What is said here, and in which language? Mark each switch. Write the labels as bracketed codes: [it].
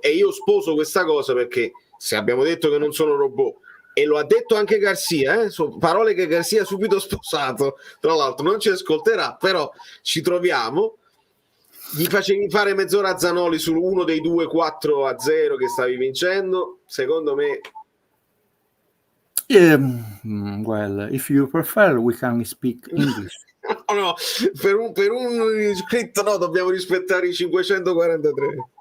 [it] E io sposo questa cosa, perché se abbiamo detto che non sono robot, e lo ha detto anche Garcia, sono parole che Garcia ha subito sposato, tra l'altro non ci ascolterà, però ci troviamo. Gli facevi fare mezz'ora a Zanoli su uno dei 2-4-0 che stavi vincendo, secondo me. [en] Well, if you prefer, we can speak English. [it] No, per un iscritto no, dobbiamo rispettare i 543.